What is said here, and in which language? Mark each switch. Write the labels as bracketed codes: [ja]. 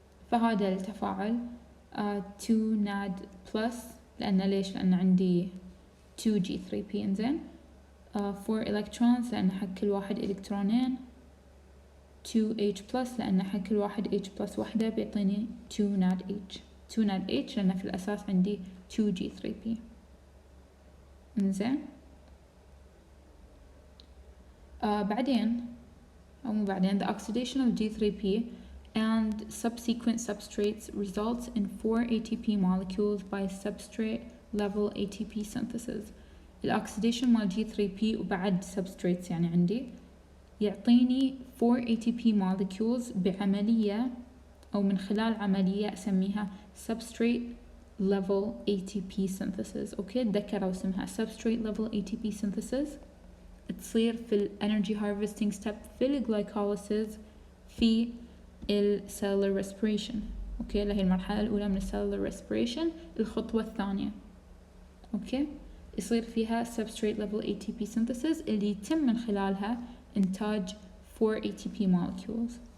[ar] فهذا التفاعل 2 ناد بلس، لأن ليش؟ لأن عندي 2 G3P. إنزين 4 electrons لأن حق كل واحد إلكترونين، 2 H plus لأن حق كل واحد H plus واحدة بيعطيني 2 ناد H. 2 ناد H لأن في الأساس عندي 2 G3P. إنزين بعدين أو مو بعدين [en] the oxidation of G3P and subsequent substrates results in 4 ATP molecules by substrate level ATP synthesis. [ar] الأكسيديشن مال G3P وبعد substrates يعني عندي يعطيني 4 ATP molecules بعملية أو من خلال عملية أسميها substrate level ATP synthesis. أوكي تذكروا اسمها substrate level ATP synthesis. تصير في ال energy harvesting step في ال glycolysis في ال cellular respiration. أوكي اللي هي المرحلة الأولى من ال cellular respiration، الخطوة الثانية. أوكي يصير فيها substrate level ATP synthesis اللي يتم من خلالها إنتاج 4 ATP molecules.